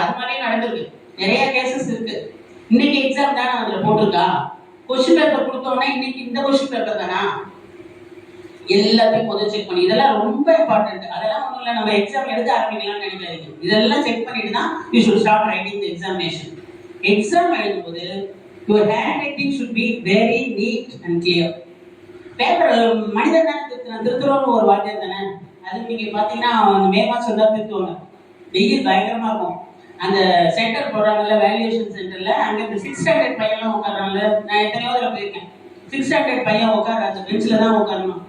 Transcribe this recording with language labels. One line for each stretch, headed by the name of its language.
Tamil: அது மாதிரியே நடந்திருக்கு, நிறைய கேசஸ் இருக்கு. இன்னைக்கு எக்ஸாம் தானே அதுல போட்டிருக்கா. கொஸ்டின் பேப்பர் கொடுத்தோம்னா இன்னைக்கு இந்த கொஸ்டின் பேப்பர் தானா, எல்லாத்தையும் முதல் செக் பண்ணி. இதெல்லாம் ரொம்ப இம்பார்ட்டன்ட். அதெல்லாம் ஒன்றும் இல்லை, நம்ம எக்ஸாம் எழுத ஆரம்பிக்கலாம்னு நினைக்காதீங்க. இதெல்லாம் செக் பண்ணிட்டு தான்
English: You should start writing the examination.
Tamil: Exam எழுதும்போது
English: your handwriting should be very neat and clear.
Tamil: Paper மனிதன் தானே திருத்துறோம்னு ஒரு வார்த்தை தானே. அது நீங்க பாத்தீங்கன்னா மே மாசம் தான் திருத்துவாங்க, வெயில் பயங்கரமா இருக்கும். அந்த சென்டர் போடுறாங்கல்ல, வேல்யூவேஷன் சென்டர்ல, அங்க இந்த 6th ஸ்டாண்டர்ட் பையன்லாம் உட்காடுறாங்கல்ல. நான் எத்தனையோ அதில் போயிருக்கேன். 6th ஸ்டாண்டர்ட் பையன் உட்கார அந்த பெஞ்சில் தான் உட்காரணும்.